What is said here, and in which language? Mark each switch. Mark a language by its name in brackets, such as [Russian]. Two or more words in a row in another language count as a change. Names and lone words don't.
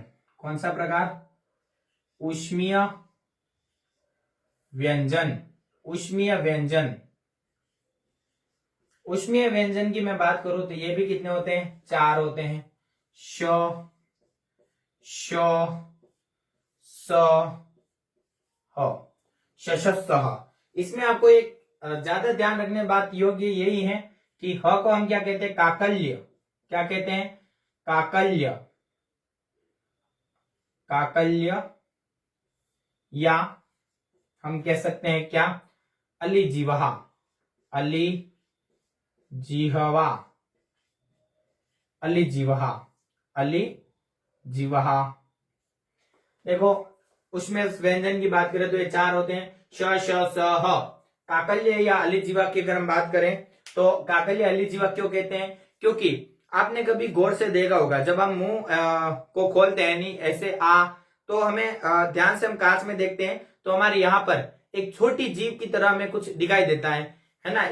[Hindi] कौन सा प्रकार, ऊष्मीय व्यंजन। ऊष्मीय व्यंजन, ऊष्मीय व्यंजन की मैं बात करूं तो ये भी कितने होते हैं, 4 होते हैं। श, श, स, ह, शशस्सह। इसमें आपको एक ज्यादा ध्यान रखने बात योग्य यही है कि ह को हम क्या कहते हैं, काकल्य। क्या कहते हैं, काकल्य। काकल्य या हम कह सकते हैं क्या, अलिजीवहा। अलिजीहवा, अलिजीवहा, अलिजीवहा। देखो उसमें व्यंजन की बात करें तो ये 4 होते हैं, श, श, स, ह। काकल्य या अलिजीवा की अगर हम बात करें तो काकल्य अलिजीवा क्यों कहते हैं, क्योंकि आपने कभी गौर से देखा होगा जब हम मुंह को खोलते हैं नहीं ऐसे तो हमें ध्यान से हम कांच में देखते हैं तो हमारे यहाँ पर एक छोटी जीभ की तरह हमें कुछ दिखाई देता है ना।